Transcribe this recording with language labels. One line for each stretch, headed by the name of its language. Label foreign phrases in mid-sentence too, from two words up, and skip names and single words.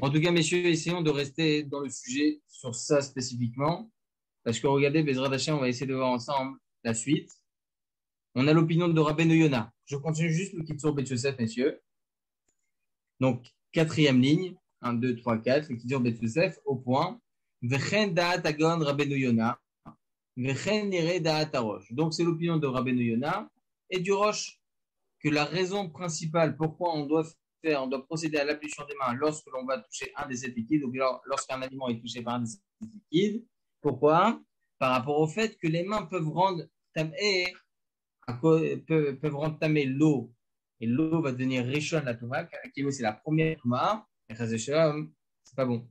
French: En tout cas, messieurs, essayons de rester dans le sujet sur ça spécifiquement. Parce que regardez,
Hebrew: בעזרת השם,
French: on va essayer de voir ensemble la suite. On a l'opinion de Rabbeinu Yona. Je continue juste le Kitsur Bet Yosef, messieurs. Donc, quatrième ligne. 1, 2, 3, 4. Le Kitsur Bet Yosef au point.
Hebrew: וכן דעת הגאון רבינו יונה. וכן נראה דעת הרא"ש.
French: Donc, c'est l'opinion de Rabbeinu Yona et du Roche que la raison principale pourquoi on doit procéder à l'ablution des mains lorsque l'on va toucher un des 7 liquides, ou bien lorsqu'un aliment est touché par un des 7 liquides. Pourquoi? Par rapport au fait que les mains peuvent rendre tamé l'eau, et l'eau va devenir
Hebrew: ראשון לטומאה,
French: qui c'est la première touma, et c'est pas bon.